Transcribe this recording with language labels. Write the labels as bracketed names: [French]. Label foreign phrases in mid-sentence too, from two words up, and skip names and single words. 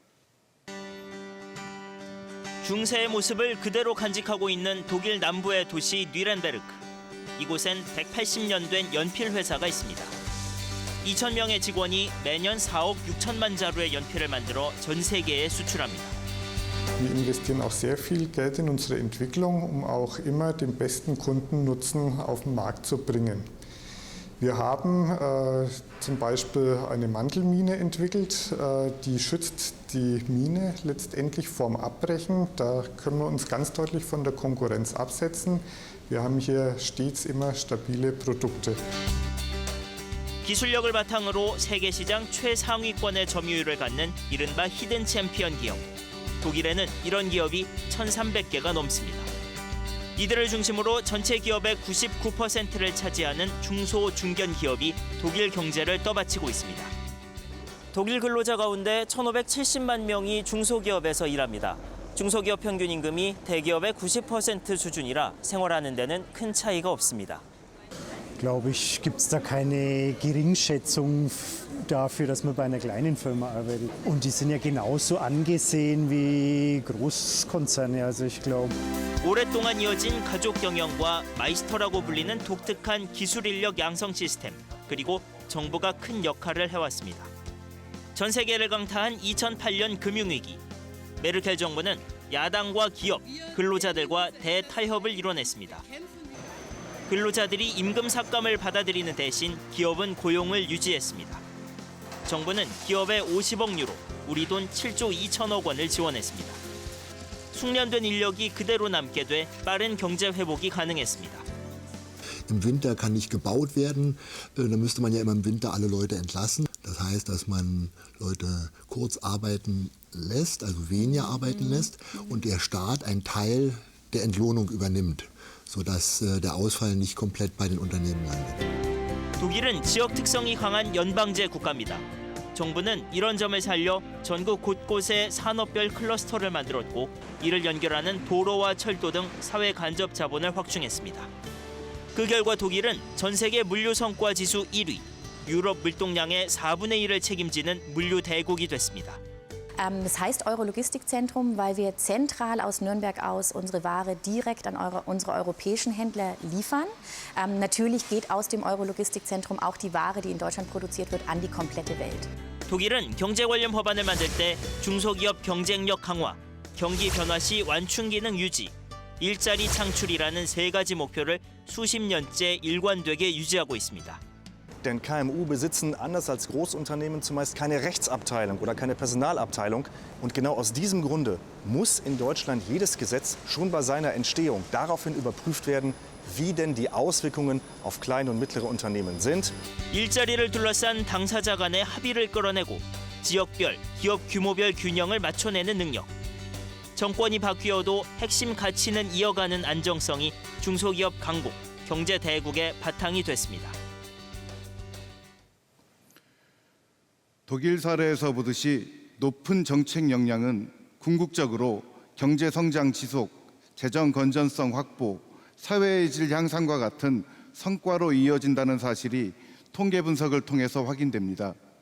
[Korean] 중세의 모습을 그대로 간직하고 있는 독일 남부의 도시 뉘렌베르크. 이곳엔 180년 된 연필 회사가 있습니다. 2,000명의 직원이 매년 4억 6천만 자루의 연필을 만들어 전 세계에 수출합니다. [German] Wir investieren auch sehr viel Geld in unsere Entwicklung, um auch immer den besten Kundennutzen auf den Markt zu bringen. Wir haben zum Beispiel eine Mantelmine entwickelt, die schützt die Mine letztendlich vorm Abbrechen. Da können wir uns ganz deutlich von der Konkurrenz absetzen. Wir haben hier stets immer stabile Produkte. [Korean] 기술력을 바탕으로 세계 시장 최상위권의 점유율을 갖는 이른바 [English] hidden champion [Korean] 기업. 독일에는 이런 기업이 1,300개가 넘습니다. 이들을 중심으로 전체 기업의 99%를 차지하는 중소 중견 기업이 독일 경제를 떠받치고 있습니다. 독일 근로자 가운데 1,570만 명이 중소기업에서 일합니다. 중소기업 평균 임금이 대기업의 90% 수준이라 생활하는 데는 큰 차이가 없습니다. [German] Glaube ich, gibt es da keine Geringschätzung dafür, dass man bei einer kleinen Firma arbeitet. Und die sind ja genauso angesehen wie Großkonzerne. Also ich glaube. [Korean] 오랫동안 이어진 가족 경영과 마이스터라고 불리는 독특한 기술 인력 양성 시스템, 그리고 정부가 큰 역할을 해왔습니다. 전 세계를 강타한 2008년 금융위기. 메르켈 정부는 야당과 기업, 근로자들과 대타협을 이뤄냈습니다. 근로자들이 임금 삭감을 받아들이는 대신 기업은 고용을 유지했습니다. 정부는 기업에 50억 유로, 우리 돈 7조 2천억 원을 지원했습니다. 숙련된 인력이 그대로 남게 돼 빠른 경제 회복이 가능했습니다. [German] Im Winter kann nicht gebaut werden, da müsste man ja immer im Winter alle Leute entlassen. Das heißt, dass man Leute kurz arbeiten lässt, also weniger arbeiten lässt und der Staat einen Teil der Entlohnung übernimmt, sodass der Ausfall nicht komplett bei den Unternehmen landet. [Korean] 독일은 지역 특성이 강한 연방제 국가입니다. 정부는 이런 점을 살려 전국 곳곳에 산업별 클러스터를 만들었고 이를 연결하는 도로와 철도 등 사회 간접 자본을 확충했습니다. 그 결과 독일은 전 세계 물류 성과 지수 1위, 유럽 물동량의 4분의 1을 책임지는 물류 대국이 됐습니다. [German] Das heißt Euro-Logistikzentrum, weil wir zentral aus Nürnberg aus unsere Ware direkt an unsere europäischen Händler liefern. Natürlich geht aus dem Euro-Logistikzentrum auch die Ware, die in Deutschland produziert wird, an die komplette Welt. [Korean] 독일은 경제 관련 법안을 만들 때 중소기업 경쟁력 강화, 경기 변화 시 완충 기능 유지, 일자리 창출이라는 세 가지 목표를 수십 년째 일관되게 유지하고 있습니다. [German] Denn KMU besitzen anders als Großunternehmen zumeist keine Rechtsabteilung oder keine Personalabteilung. Und genau aus diesem Grunde muss in Deutschland jedes Gesetz schon bei seiner Entstehung daraufhin überprüft werden, wie denn die Auswirkungen auf kleine und mittlere Unternehmen sind. [Korean] 일자리를 둘러싼 당사자 간의 합의를 끌어내고 지역별, 기업 규모별 균형을 맞춰내는 능력. 정권이 바뀌어도 핵심 가치는 이어가는 안정성이 중소기업 강국, 경제 대국의 바탕이 됐습니다. 독일 사례에서 보듯이 높은 정책 역량은 궁극적으로 경제 성장 지속, 재정 건전성 확보, 사회의 질 향상과 같은 성과로 이어진다는 사실이 통계 분석을 통해서 확인됩니다.